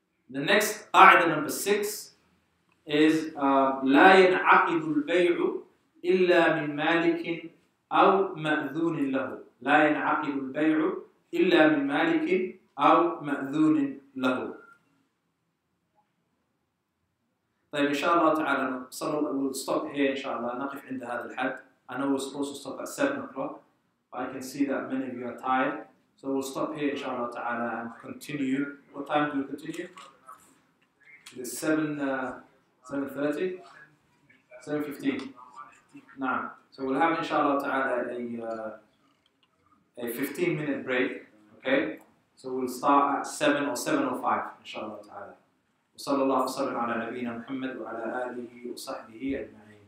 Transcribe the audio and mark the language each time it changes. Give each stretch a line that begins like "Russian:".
English: The next qaida, number 6, is
Arabic: لا ينعقد البيع إلا من مالك أو مأذون له. لا ينعقد البيع إلا من مالك أو مأذون له. طيب إن شاء الله تعالى
English: we'll stop here
Arabic: إن شاء الله. نقف عند هذا الحد.
English: I know we're supposed to stop at 7 o'clock, but I can see that many of you are tired. So we'll stop here
Arabic: إن شاء الله تعالى
English: and continue. What time do we continue? It's 7:30? 7:15. Now, so we'll have inshallah ta'ala a 15-minute break, okay? So we'll start at 7 or 7:05 inshallah ta'ala.
Arabic: وصلى الله وسلم على نبينا محمد وعلى آله وصحبه أجمعين.